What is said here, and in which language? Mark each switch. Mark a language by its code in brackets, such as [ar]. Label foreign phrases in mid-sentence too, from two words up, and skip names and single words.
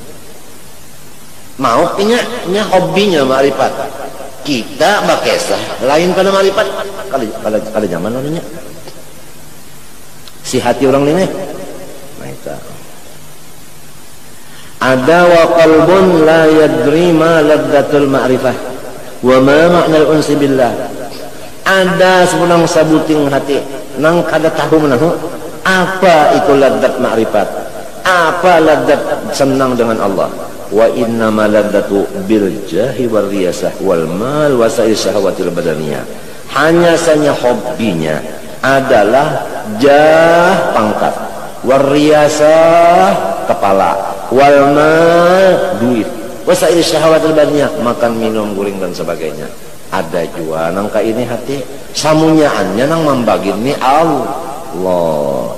[bjn] Mau inya hobinya ma'rifat. Kita bakesah lain pada ma'rifat. Kada zaman namanya. Si hati orang ini nah itu ada [ar] وقلب لا يدري ما لذة المعرفة وما معنى الأنس بالله. [bjn] Ada sebenang sabuting hati nang kada tahu menahu apa itu ladzat ma'rifat, apa ladzat senang dengan Allah. [ar] وإنما لذة بالجاه والرياسة والمال وسائر شهوة البدنية. [bjn] Hanya saja hobinya adalah jah pangkat, wariyasah kepala, walmal duit, [ar] وسائل شهوة البدنية [bjn] makan minum guring dan sebagainya. Ada juga nangka ini hati samunyaannya nang membagi ini Allah.